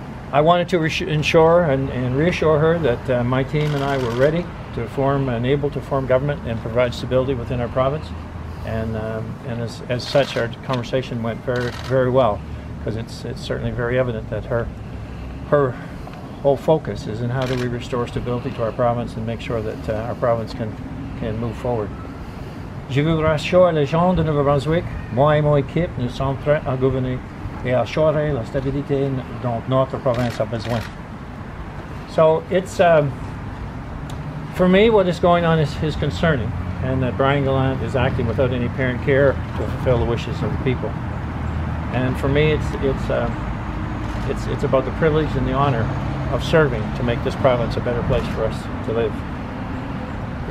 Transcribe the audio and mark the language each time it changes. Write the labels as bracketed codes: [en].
[en] I wanted to ensure and reassure her that my team and I were ready to form and able to form government and provide stability within our province. And as such, our conversation went very well, because it's certainly very evident that her whole focus is in how do we restore stability to our province and make sure that our province can move forward. [fr] Je vous rassure les gens de Nouveau-Brunswick, moi et mon équipe, nous sommes prêts à gouverner et à assurer la stabilité dont notre province a besoin. [en] So it's, for me, what is going on is concerning, and that Brian Gallant is acting without any apparent care to fulfill the wishes of the people. And for me, it's about the privilege and the honor of serving to make this province a better place for us to live.